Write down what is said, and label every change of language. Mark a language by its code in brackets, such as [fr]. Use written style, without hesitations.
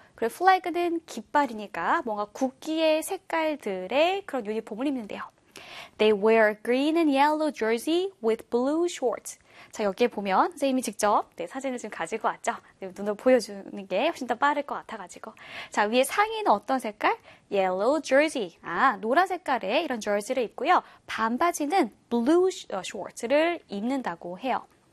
[ko] 그리고 플래그는 깃발이니까 뭔가 국기의 색깔들의 그런 유니폼을 입는데요. [en] They wear green and yellow jersey with blue shorts. [ko] 자, 여기에 보면 선생님이 직접 네, 사진을 지금 가지고 왔죠? 네, 눈으로 보여주는 게 훨씬 더 빠를 것 같아가지고. 자, 위에 상의는 어떤 색깔? [en] Yellow jersey. [ko] 아, 노란 색깔의 이런 jersey를 입고요. 반바지는 [en] blue shorts [ko] 를 입는다고 해요.